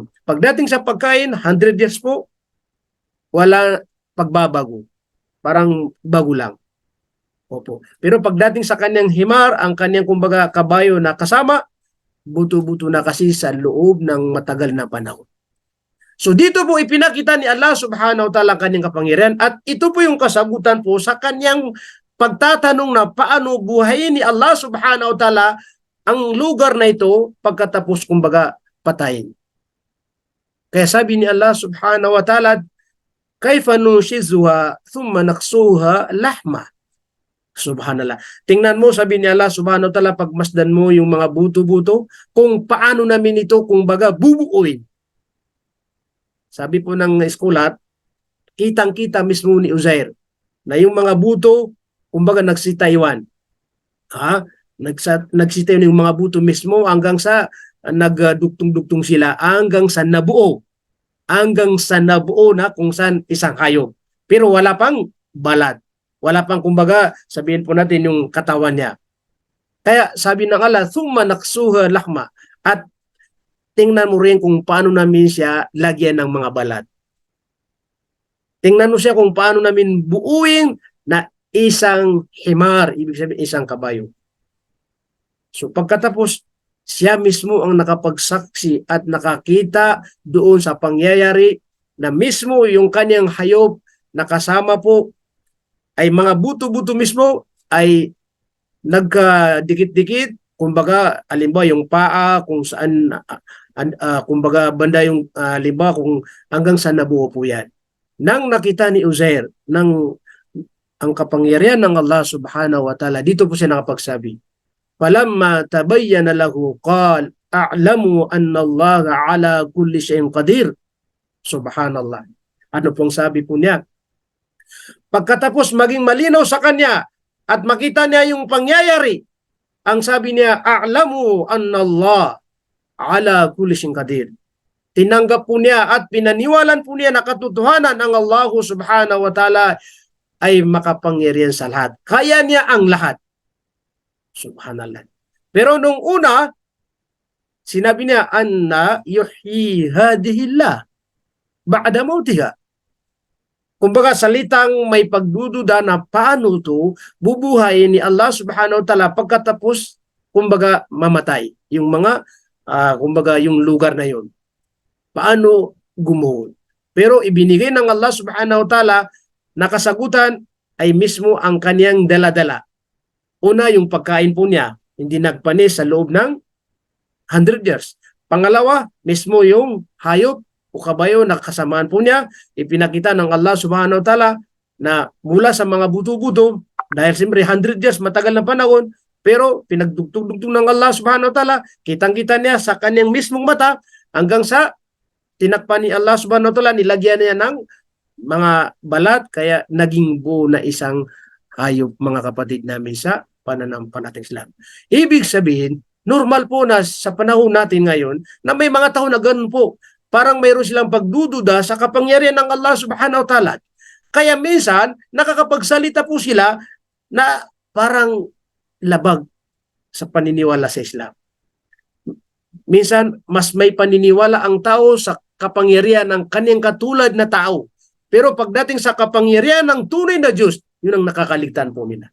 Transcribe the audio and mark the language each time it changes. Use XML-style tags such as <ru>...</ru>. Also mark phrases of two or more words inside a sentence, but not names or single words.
<tl>Pagdating sa pagkain, 100 years po, wala pagbabago. Parang bago lang. Opo. Pero pagdating sa kanyang himar, ang kanyang kumbaga kabayo na kasama, buto-buto na kasi sa loob ng matagal na panahon. So dito po ipinakita ni Allah</tl> <ar>سبحانه وتعالى</ar> <tl>ang kanyang kapangyarihan, at ito po yung kasagutan po sa kanyang pagtatanong na paano buhayin ni Allah</tl> <ar>سبحانه وتعالى</ar> <tl>ang lugar na ito pagkatapos kumbaga patayin. Kaya sabi ni</tl> <ar>الله سبحانه وتعالى كيف ننشزها ثم نكسوها لحما.</ar> <tl>Subhanallah. Tingnan mo, sabi ni Allah</tl> <ar>سبحانه وتعالى,</ar> <tl>pagmasdan mo yung mga buto-buto, kung paano namin ito kung baga bubuuin. Sabi po ng eskulat, kitang-kita mismo ni Uzair na yung mga buto, kumbaga nagsitaywan. Nagsitaywan yung mga buto mismo hanggang sa nagduktong-duktong sila, hanggang sa nabuo. Hanggang sa nabuo na kung saan isang hayop. Pero wala pang balat. Wala pang kumbaga, sabihin po natin yung katawan niya. Kaya sabi ng Allah,</tl> <ar>ثم نكسوها لحما,</ar> <tl>at tingnan mo rin kung paano namin siya lagyan ng mga balat. Tingnan mo siya kung paano namin buuin na isang himar, ibig sabihin isang kabayo. So pagkatapos, siya mismo ang nakapagsaksi at nakakita doon sa pangyayari na mismo yung kanyang hayop na kasama po ay mga buto-buto mismo ay nagkadikit-dikit, kumbaga alimbawa yung paa kung saan kumbaga banda yung limba kung hanggang saan nabuo po yan. Nang nakita ni Uzair ang kapangyarihan ng Allah</tl> <ar>سبحانه وتعالى,</ar> <tl>dito po siya nakapagsabi,</tl> <ar>فلما تبين له قال أعلم أن الله على كل شيء قدير.</ar> <tl>Subhanallah. Ano pong sabi po niya? Pagkatapos maging malinaw sa kanya at makita niya yung pangyayari, ang sabi niya,</tl> <ar>أعلم أن الله على كل شيء قدير.</ar> <tl>Tinanggap po niya at pinaniwalan po niya na katotohanan ng Allah</tl> <ar>سبحانه وتعالى</ar> <tl>ay makapangyarihan sa lahat. Kaya niya ang lahat. Subhanallah. Pero nung una, sinabi niya,</tl> <ar>أنى يحيي هذه الله بعد موتها.</ar> <tl>Kumbaga salitang may pagdududa na paano to bubuhay ni Allah</tl> <ar>سبحانه وتعالى</ar> <tl>pagkatapos kumbaga mamatay. Yung mga kumbaga yung lugar na yon. Paano gumuhon. Pero ibinigay ng Allah</tl> <ar>سبحانه وتعالى</ar> <tl>na kasagutan ay mismo ang kaniyang dala-dala. Una, yung pagkain po niya, hindi nagpanis sa loob ng 100 years. Pangalawa, mismo yung hayop o kabayo na kasamaan po niya, ipinakita ng Allah</tl> <ar>سبحانه وتعالى</ar> <tl>na mula sa mga buto-buto, dahil siyempre 100 years, matagal na panahon, pero pinagdugtong-dugtong ng Allah</tl> <ar>سبحانه وتعالى,</ar> <tl>kitang-kita niya sa kanyang mismong mata, hanggang sa tinakpan ni Allah</tl> <ar>سبحانه وتعالى,</ar> <tl>nilagyan niya ng mga balat, kaya naging buo na isang hayop, mga kapatid namin sa pananampalatayang Islam. Ibig sabihin, normal po na sa panahon natin ngayon, na may mga tao na ganun po, parang mayroon silang pagdududa sa kapangyarihan ng Allah</tl> <ar>سبحانه وتعالى.</ar> <tl>Kaya minsan, nakakapagsalita po sila na parang labag sa paniniwala sa Islam. Minsan, mas may paniniwala ang tao sa kapangyarihan ng kanyang katulad na tao. Pero pagdating sa kapangyarihan ng tunay na Diyos, yun ang nakakaligtaan po nila.</tl>